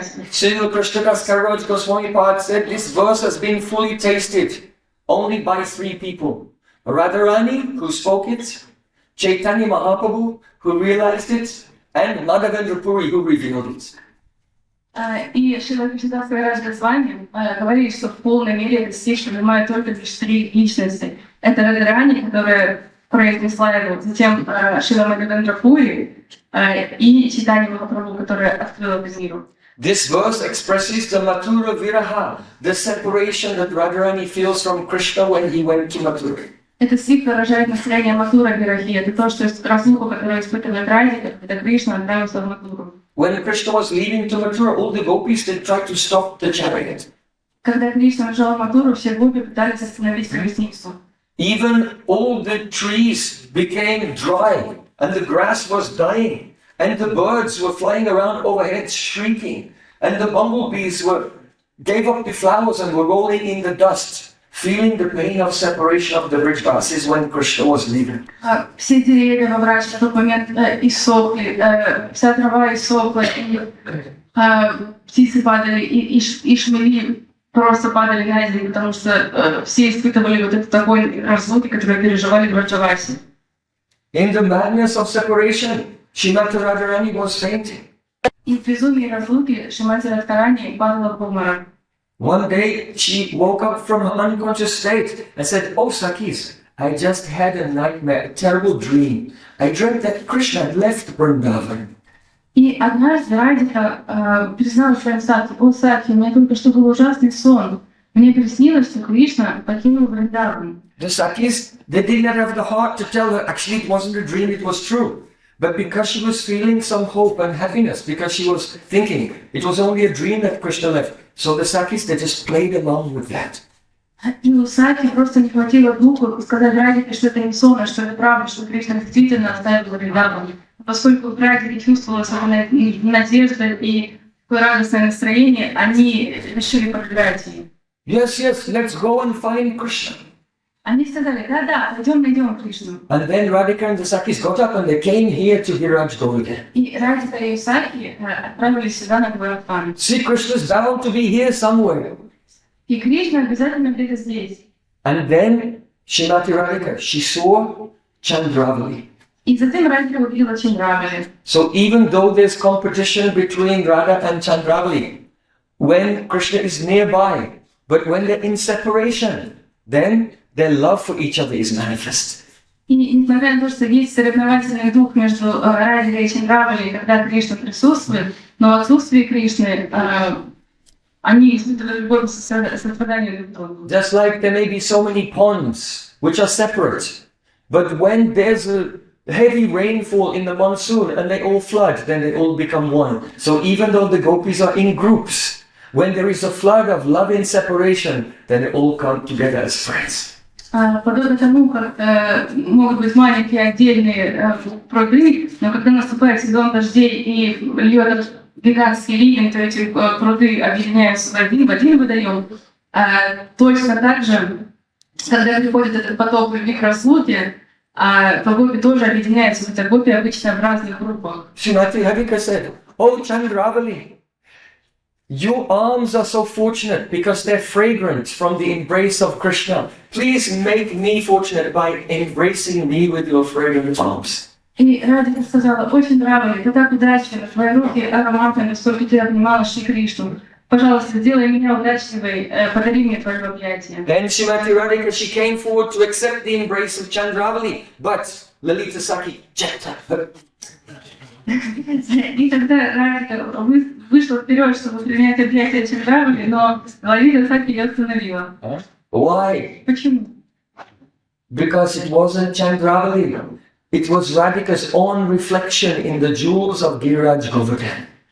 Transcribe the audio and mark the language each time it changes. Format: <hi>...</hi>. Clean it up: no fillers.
<en>Srila Krishnadas Kaviraj Goswami Pad said this verse has been fully tasted only by three people. Radharani, who spoke it, Chaitanya Mahaprabhu, who realized it, and Mādhavendra Puri, who revealed it.</en> <ru>И Шрила Кришнадас Кавирадж Госвами говорит, что в полной мере этот стих принимает только лишь три личности. Это Радharani, которая произнесла его, затем Шрила Мādhavendra Пури и Чайтанья Махапрабху, которая открыла этот мир.</ru> <en>This verse expresses the Mathura Viraha, the separation that Radharani feels from Krishna when he went to Mathura.</en> <ru>Этот стих выражает настроение Матура Вирахи. Это то, что разлуку, которую испытывает Радхика, когда Кришна отправился в Матуру.</ru> <en>When Krishna was leaving to Mathura, all the gopis they tried to stop the chariot.</en> <ru>Когда Кришна уезжал в Матуру, все гопи пытались остановить колесницу.</ru> <en>Even all the trees became dry, and the grass was dying, and the birds were flying around overhead shrieking, and the bumblebees gave up the flowers and were rolling in the dust, feeling the pain of separation of the Vrijas is when Krishna was leaving.</en> <ru>Все деревья во врач в тот момент иссохли, вся трава иссохла, и птицы падали, и шмели просто падали на землю, потому что все испытывали вот этот такой разлуки, которые переживали в Враджавасе.</ru> <en>In the madness of separation, Śrīmati Radharani was fainting.</en> <ru>И в безумии разлуки Шримати Радхарани падала в обморок.</ru> <en>One day, she woke up from her unconscious state and said, "Oh, Sakis, I just had a nightmare, a terrible dream. I dreamt that Krishna had left Vrindavan."</en> <ru>И однажды Радхика призналась своим Саки: «О, Саки, у меня только что был ужасный сон. Мне приснилось, что Кришна покинул Вриндаван».</ru> <en>The Sakis, they did not have the heart to tell her, actually it wasn't a dream, it was true. But because she was feeling some hope and happiness, because she was thinking it was only a dream that Krishna left, so the Sakis, they just played along with that.</en> <ru>И у Саки просто не хватило духу сказать Радхике, что это не сон, а что это правда, что Кришна действительно оставил Вриндаван. Поскольку в Радхике чувствовалась надежда и такое радостное настроение, они решили подыграть ей.</ru> <en>Yes, let's go and find Krishna.</en> <ru>Они сказали: да, пойдем найдем Кришну.</ru> <en>And then Radhika and the Sakis got up and they came here to Giraj Govardhana.</en> <ru>И Радхика и Саки отправились сюда на Govardhana.</ru> <en>See, Krishna's bound to be here somewhere.</en> <ru>И Кришна обязательно где-то здесь.</ru> <en>And then Śrīmati Radhika, she saw Chandravali.</en> <ru>И затем Радхика увидела Чандравали.</ru> <en>So even though there's competition between Radha and Chandravali, when Krishna is nearby, but when they're in separation, then their love for each other is manifest.</en> <ru>И несмотря на то, что есть соревновательный дух между Радхикой и Чандравали, когда Кришна присутствует, но в отсутствии Кришны они испытывают любовь и сострадание друг к другу.</ru> <en>Just like there may be so many ponds which are separate, but when there's a heavy rainfall in the monsoon and they all flood, then they all become one. So even though the gopis are in groups, when there is a flood of love in separation, then they all come together as friends.</en> <ru>Подобно тому, как могут быть маленькие отдельные пруды, но когда наступает сезон дождей и льет гигантский ливень, то эти пруды объединяются в один водоем. Точно так же, когда приходит этот поток любви к разлуке, то гопи тоже объединяются, хотя гопи обычно в разных группах.</ru> <en>Śrīmati Radhika said, "Oh Chandravali, your arms are so fortunate because they're fragrant from the embrace of Krishna. Please make me fortunate by embracing me with your fragrant arms."</en> <ru>И Радхика сказала: «Очень нравится, ты так удачлива, твои руки ароматные, сколько ты обнимала Шри Кришну. Пожалуйста, сделай меня удачливой, подари мне твое объятие».</ru> <en>Then Śrīmati Radhika, she came forward to accept the embrace of Chandravali, but Lalita Saki checked her.</en> <ru>И тогда Радхика вышла вперед, чтобы принять объятие Чандравали, но Лалита Саки ее остановила.</ru> <en>Why?</en> <ru>Почему?</ru> <en>Because it wasn't Chandravali. It was Radhika's own reflection in the jewels of Giraj Govardhana.</en>